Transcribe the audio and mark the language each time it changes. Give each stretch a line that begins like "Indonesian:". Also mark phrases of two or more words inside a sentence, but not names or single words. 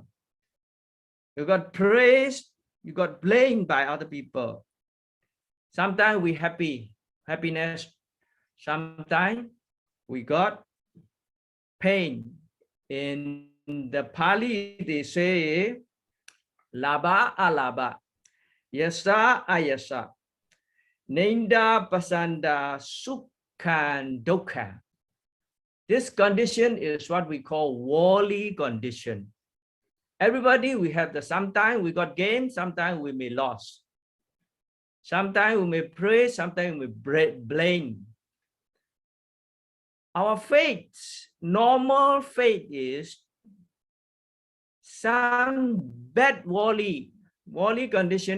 English: You got praise, you got blamed by other people. Sometimes we happiness. Sometimes we got pain. In the Pali, they say,
Pali: Labha alabha, yasa ayasa, ninda pasanda, sukhan dukkha.
English: This condition is what we call worldly condition. Everybody, we have the, sometimes we got gain, sometimes we may lose. Sometimes we may praise, sometimes we blame. Our faith, normal faith is some bad worldly condition.